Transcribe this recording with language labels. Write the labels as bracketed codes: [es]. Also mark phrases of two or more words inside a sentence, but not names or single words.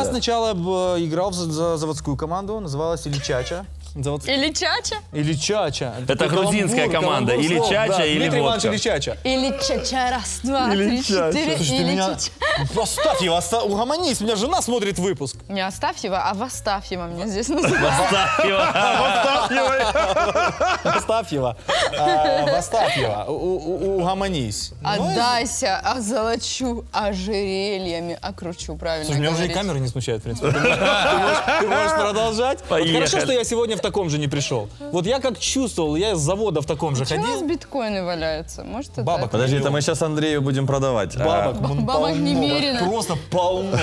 [ru] Я сначала играл за заводскую команду, называлась Или Чача. Или чача. Или Чача. Это Такой грузинская каламбур, команда. каламбур Или слов, Чача, да. или Дмитрий Иванович водка. Или Чача. Или чача. Раз, два, три, четыре. Слушай, ты Или меня... чача. Оставь его, угомонись, меня жена смотрит выпуск. Не Астафьева, а Востафьева мне здесь называют. Востафьева. Востафьева. Угомонись. Отдайся, озолочу, ожерельями окручу, правильно Слушай, меня уже и говорить. камеры не смущают, в принципе. Ты можешь продолжать? Вот Поехали. хорошо, что я сегодня в таком же не пришел. Вот я как чувствовал, я из завода в таком же Почему у нас ходил. биткоины валяются? Может, это... Бабок. Подожди, это мы сейчас Андрею будем продавать. Бабок, Бабок немерено. Просто полно.